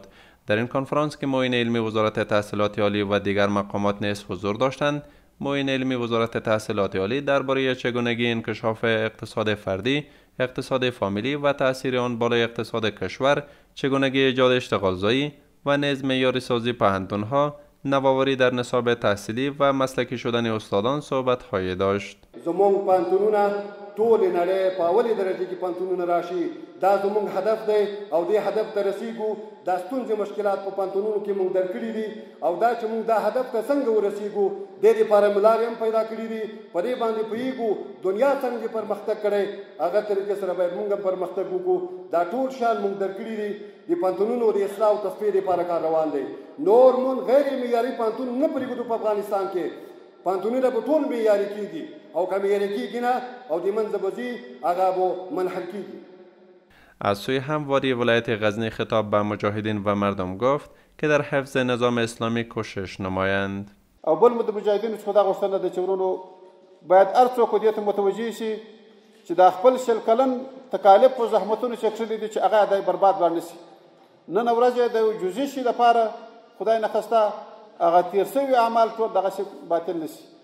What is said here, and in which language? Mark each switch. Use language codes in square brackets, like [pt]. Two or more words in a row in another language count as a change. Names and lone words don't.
[fa] در این کنفرانس که معین علمی وزارت تحصیلات عالی و دیگر مقامات نیز حضور داشتند، معین علمی وزارت تحصیلات عالی درباره چگونگی انکشاف اقتصاد فردی، اقتصاد فامیلی و تأثیر آن بالای اقتصاد کشور، چگونگی ایجاد اشتغالزایی و نیز معیاری سازی پوهنتون‌ها، نوآوری در نصاب تحصیلی و مسلکی شدن استادان صحبت‌هایی داشت. [ps] زموږ پوهنتونونه ټولې نړۍ په اولې درجه کې پوهنتونونه راشي، دا زموږ هدف دی او دې هدف ته رسیږو. دا ستونزې مشکلات په پوهنتونونو کې موږ درکړي دي او دا چې موږ دا هدف ته څنګه ورسیږو، دې لپاره لارې هم پیدا کړي دي. په دې باندې پوهیږو دنیا څنګه پرمختګ کړی، هغه طریقې سره باید موږ هم پرمختګ وکړو. دا ټول شیان موږ درکړي دي. د پوهنتونونو د اصلاح او تصفیې لپاره کار روان دی. نور مونږ غیر معیاري پوهنتون نه پرېږدو په افغانستان کې. پوهنتونونه به ټول معیاري کېږي او که معیاري کېږي نه او د منځه به ځي هغه به منحل کېږي. [fa] از سوی همواری ولایت غزنی خطاب به مجاهدین و مردم گفت که در حفظ نظام اسلامی کوشش نمایند. [ps] او بل مو د مجاهدینو څخه دا غوښتنه ده چې ورونو باید هر څوک دې ته متوجه شي چې دا خپل شل کلن تکالیف او زحمتونه چې کړي دي چې هغه د برباد باندې شي. نن ورځ د جزئي شي لپاره خدای نه خواسته هغه تیر شوي اعمال ټول دغه شي باطل نشي.